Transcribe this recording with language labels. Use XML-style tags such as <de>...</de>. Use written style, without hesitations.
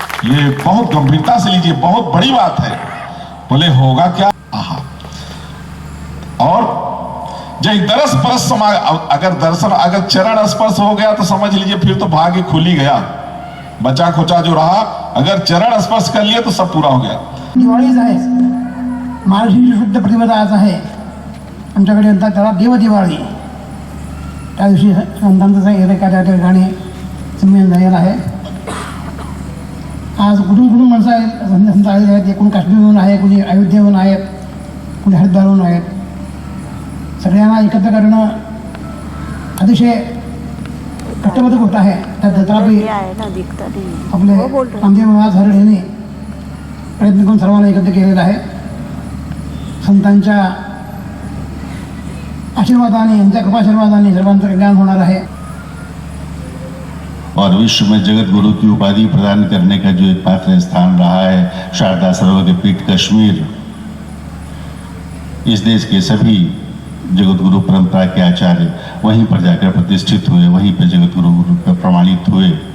<hi>ये बहुत गंभीरता से लीजिए, बहुत बड़ी बात है। बोले होगा क्या? और जब दरस परस अगर चरण स्पर्श हो गया तो समझ लीजिए फिर तो भाग्य खुल ही गया। बचा खुचा जो रहा, अगर चरण स्पर्श कर लिए तो सब पूरा हो गया।</hi> <mr>दिवाळीच आहे, मार्गशीर्ष शुद्ध प्रतिपदा आज आहे आमच्याकडे, म्हणतात त्याला देव दिवाळी। त्या दिवशी संतांचं सांगितलं का त्या ठिकाणी संमेलन झालेलं आहे. आज कुठून कुठून माणसं आहेत, संत आलेले आहेत. कोणी काश्मीरहून आहे, कोणी अयोध्येहून आहेत, कोणी हरिद्वारहून आहेत. सगळ्यांना एकत्र करणं अतिशय कष्टबद्ध गोष्ट आहे. त्या तथापि आपले रामदेव महाराज हरड यांनी प्रयत्न करून सर्वांना एकत्र केलेला आहे. संतांच्या आशीर्वादाने, यांच्या कृपाशीर्वादाने सर्वांचं कल्याण होणार आहे.</mr> <hi>और विश्व में जगत गुरु की उपाधि प्रदान करने का जो एक पात्र स्थान रहा है शारदा सरोवर पीठ कश्मीर, इस देश के सभी जगत गुरु परंपरा के आचार्य वहीं पर जाकर प्रतिष्ठित हुए, वहीं पर जगत गुरु प्रमाणित हुए.</hi>